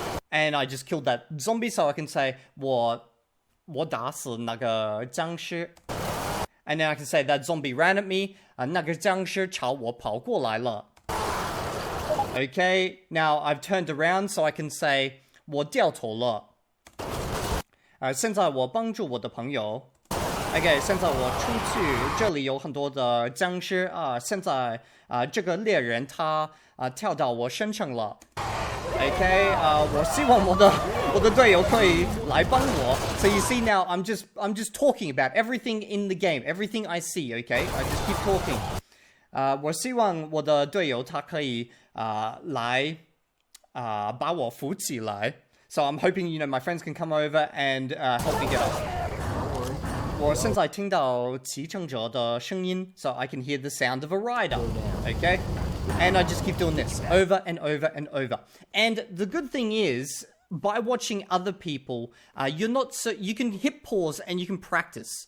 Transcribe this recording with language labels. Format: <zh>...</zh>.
<en>And I just killed that zombie, so I can say,</en> <zh>我打死那个僵尸.</zh> <en>And then I can say that zombie ran at me,</en> <zh>那个僵尸朝我跑过来了.</zh> <en>Okay, now I've turned around, so I can say,</en> <zh>我掉头了. 现在我帮助我的朋友. Okay, 现在我出去，这里有很多的僵尸啊。现在这个猎人他跳到我身上了。 Okay, 我希望我的队友可以来帮我。</zh> <en>So you see now, I'm just talking about everything in the game, everything I see. Okay, I just keep talking.</en> <zh>我希望我的队友他可以来把我扶起来。</zh> <en>So I'm hoping my friends can come over and help me get up.</en> <zh>我现在听到骑乘者的声音,</zh> <en>so I can hear the sound of a rider. Okay? And I just keep doing this over and over and over. And the good thing is, by watching other people, you can hit pause and you can practice.</en>